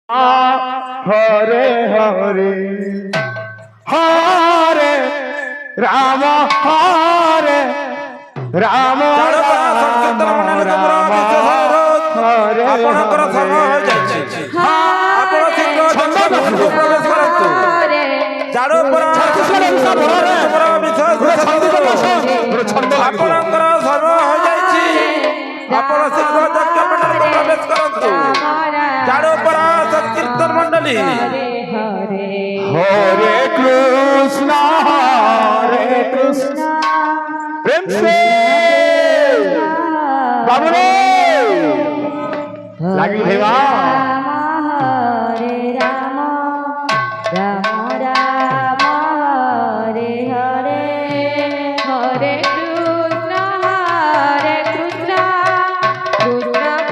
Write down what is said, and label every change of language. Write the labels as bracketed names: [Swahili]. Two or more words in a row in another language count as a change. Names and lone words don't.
[Sanskrit] হরে হরে হরে রাম হরে রাম [Odia] ଆପଣଙ୍କର ସମୟ ହୋଇଯାଇଛି। ଆପଣ ଶୀଘ୍ର ପ୍ରବେଶ କରନ୍ତୁ। ଆପଣଙ୍କର ସମୟ ହୋଇଯାଇଛି। ଆପଣ ଶୀଘ୍ର ଯଜ୍ଞମଣ୍ଡଳକୁ ପ୍ରବେଶ କରନ୍ତୁ। ଜାଡୋପରା ସଂକୀର୍ତ୍ତନ ମଣ୍ଡଳୀ। [Hindi] हरे कृष्णा प्रेम से बाबू रे लगी देवा [Sanskrit] हरे राम राम राम हरे हरे हरे कृष्ण कृष्ण कृष्ण